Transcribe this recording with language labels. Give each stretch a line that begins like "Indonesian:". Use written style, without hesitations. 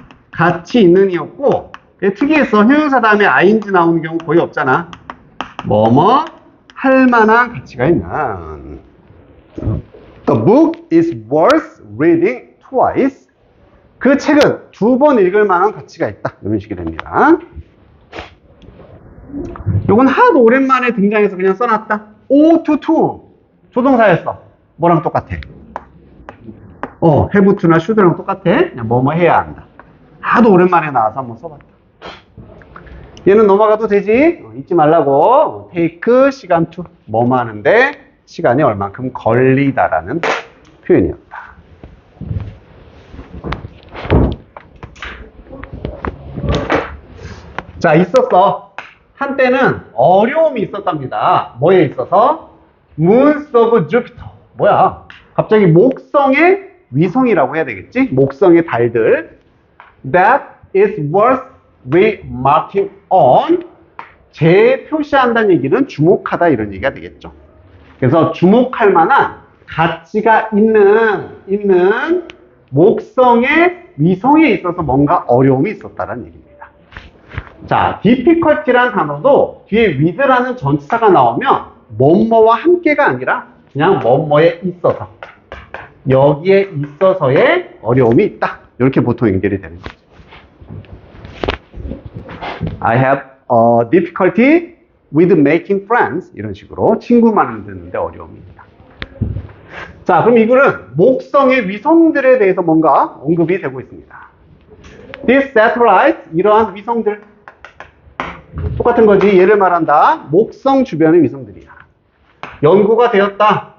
Korean: 가치 있는 이었고, 특이했어. 형용사 다음에 ing 나오는 경우 거의 없잖아. 뭐뭐 할 만한 가치가 있는.
English: The book is worth reading twice.
Korean: 그 책은 2번 읽을 만한 가치가 있다. 이런 식이 됩니다. 요건 하도 오랜만에 등장해서 그냥 써놨다. O to to. 조동사였어. 뭐랑 똑같아? have to나 should랑 똑같아. 그냥 뭐뭐 해야 한다. 하도 오랜만에 나와서 한번 써봤다. 얘는 넘어가도 되지? 잊지 말라고. take 시간 to. 뭐뭐 하는데 시간이 얼만큼 걸리다라는 표현이었다. 자, 있었어. 한때는 어려움이 있었답니다. 뭐에 있어서? Moons of Jupiter. 뭐야? 갑자기 목성의 위성이라고 해야 되겠지? 목성의 달들.
English: That is worth remarking on.
Korean: 재표시한다는 얘기는 주목하다 이런 얘기가 되겠죠. 그래서 주목할 만한 가치가 있는 목성의 위성에 있어서 뭔가 어려움이 있었다는 얘기입니다. 자, difficulty란 단어도 뒤에 with라는 전치사가 나오면 뭐뭐와 함께가 아니라 그냥 뭐뭐에 있어서, 여기에 있어서의 어려움이 있다. 이렇게 보통 연결이 되는 거죠.
English: I have a difficulty with making friends.
Korean: 이런 식으로 친구 만드는데 어려움이 있다. 자, 그럼 이 글은 목성의 위성들에 대해서 뭔가 언급이 되고 있습니다.
English: These satellites,
Korean: 이러한 위성들. 똑같은 거지. 얘를 말한다. 목성 주변의 위성들이야. 연구가 되었다.